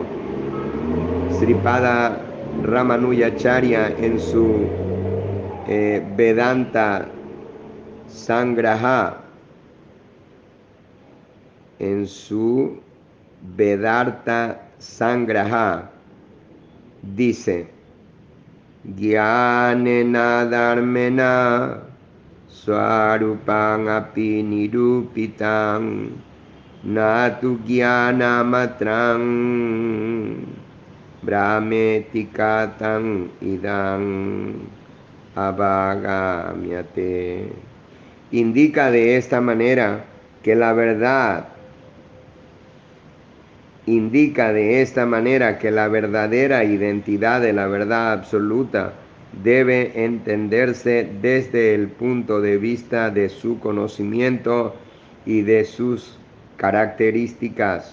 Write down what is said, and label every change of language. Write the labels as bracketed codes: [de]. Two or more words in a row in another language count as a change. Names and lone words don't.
[es] Sripada Ramanujacharya en su Vedanta Sangraha, en su Vedanta Sangraha, dice: [sa] Gyanena dharmena swarupang api nirupitam natu gyanamatram brahmetikatang idang avagamyate. [es] Indica de esta manera que la verdad verdadera identidad de la verdad absoluta debe entenderse desde el punto de vista de su conocimiento y de sus características.